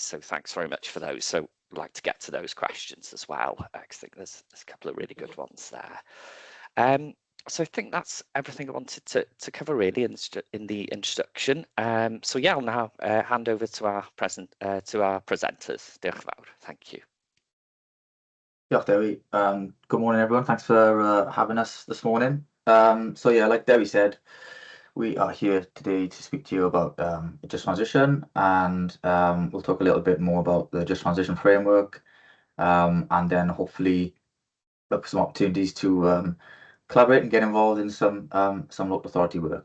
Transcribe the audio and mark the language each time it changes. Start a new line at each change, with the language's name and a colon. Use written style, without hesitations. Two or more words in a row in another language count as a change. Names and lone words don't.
English: So thanks very much for those. So we'd like to get to those questions as well, because I think there's a couple of really good ones there. So I think that's everything I wanted to cover really in the introduction. So yeah, I'll now hand over to our presenters.
Welsh: Diolch yn fawr.
English: Thank you.
Welsh: Diolch, Dewi.
English: Good morning, everyone. Thanks for having us this morning. So yeah, like Dewi said, we are here today to speak to you about Just Transition, and we'll talk a little bit more about the Just Transition framework, and then hopefully look for some opportunities to collaborate and get involved in some local authority work.